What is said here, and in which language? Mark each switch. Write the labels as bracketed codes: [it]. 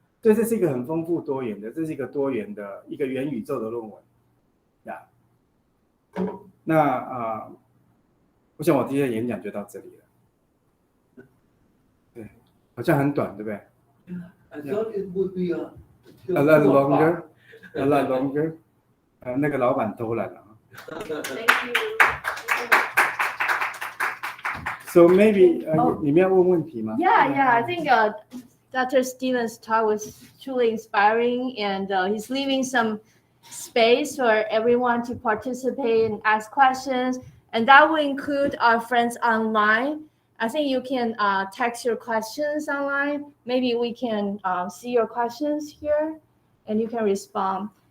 [zh] 所以这是一个很丰富多元的，这是一个多元的一个元宇宙的论文呀。那我想我今天的演讲就到这里了。对，好像很短，对不对？ [en] I thought it would be a lot longer, a lot longer. [zh] 那个老板偷懒了。 [en] Thank you. So maybe [zh] 你们要问问题吗？ [en] Yeah, I think Dr. Stevens' talk was truly inspiring, and he's leaving some space for everyone to participate and ask questions, and that will include our friends online. I think you can text your questions online. Maybe we can see your questions here, and you can respond.